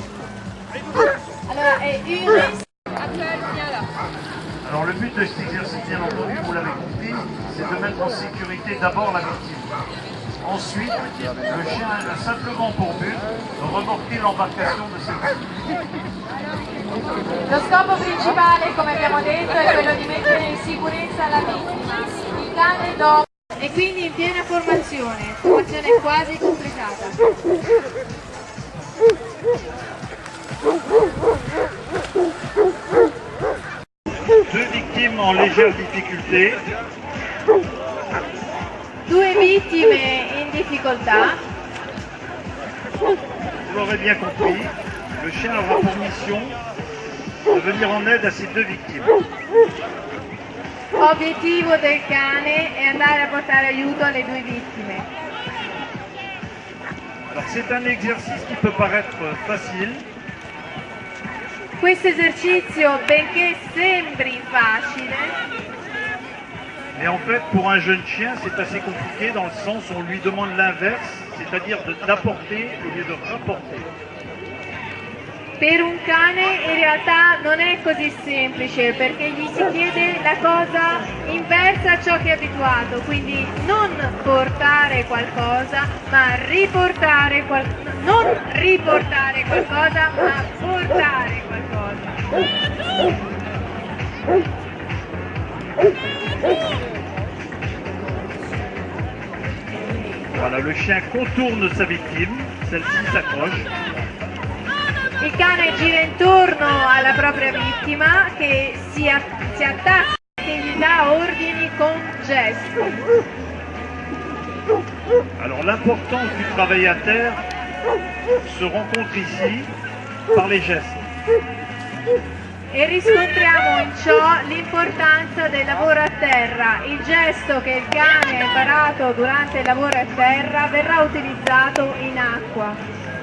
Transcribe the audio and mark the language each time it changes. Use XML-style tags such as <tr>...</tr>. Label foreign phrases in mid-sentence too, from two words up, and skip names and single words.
<fr>Alors le but de cet exercice, bien entendu, vous l'avez compris, c'est de mettre en sécurité d'abord la victime. Ensuite, le chien a simplement pour but de remorquer l'embarcation de cette victime.</fr> <it>Lo scopo principale, come abbiamo detto, è quello di mettere in sicurezza la vittima. Il cane dopo e quindi in piena formazione quasi completata.</it> <fr>Deux victimes en légère difficulté.</fr> <it>Due vittime in difficoltà.</it> <fr>Vous l'aurez bien compris, le chien aura pour mission de venir en aide à ces deux victimes.</fr> <it>Obiettivo del cane è andare a portare aiuto alle due vittime.</it> <fr>Alors c'est un exercice qui peut paraître facile.</fr> <it>Questo esercizio, benché sembri facile,</it> <fr>mais en fait pour un jeune chien c'est assez compliqué dans le sens où on lui demande l'inverse, c'est-à-dire d'apporter au lieu de rapporter.</fr> <it>Per un cane in realtà non è così semplice perché gli si chiede la cosa inversa a ciò che è abituato, quindi non portare qualcosa ma riportare non riportare qualcosa ma portare qualcosa.</it> <fr>Voilà, le chien contourne sa victime, celle-ci s'accroche.</fr> <it>Il cane gira intorno alla propria vittima che si attacca e gli dà ordini con gesti.</it> <fr>Alors l'importance du travail à terre se rencontre ici par les gestes.</fr> <it>E riscontriamo in ciò l'importanza del lavoro a terra. Il gesto che il cane ha imparato durante il lavoro a terra verrà utilizzato in acqua.</it>